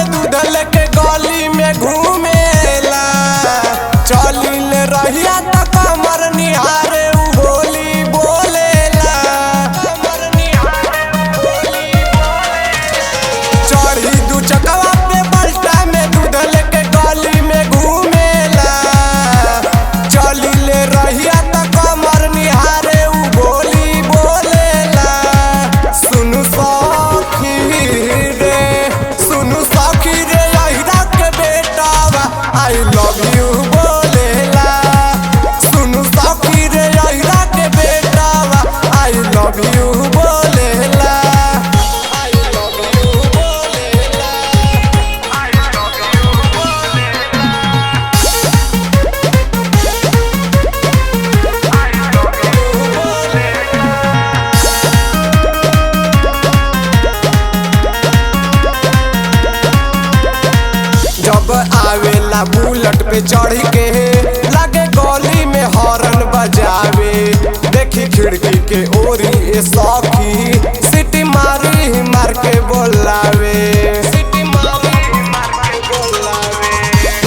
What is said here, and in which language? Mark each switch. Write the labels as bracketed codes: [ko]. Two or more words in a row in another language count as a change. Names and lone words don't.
[bho] दूध लेके गली में घूमेला, चली ले रहिया त कमर निहारे उ बोली बोलेला, कमर निहारे उ बोली बोलेला। चढ़ी दू चकवा पे बल्टा में दूध लेके गली में घूमेला, चली ले रहिया त कमर निहारे उ बोली बोलेला। सुनु [en] I love you [bho] बोलेला, सुनु सखी रे अहिरा के बेटावा [en] I love you [bho] बोलेला, [en] I love you [bho] बोलेला, [en] I love you [bho] बोलेला, [en] I love you [bho] बोलेला। जब आवेला बुलेट पे चढ़ के लगे गली में हॉर्न बजावे, देखी खिड़की के ओरी ए सखी सिटी मारी मार के बोलावे, सिटी मारी मार के बोलावे।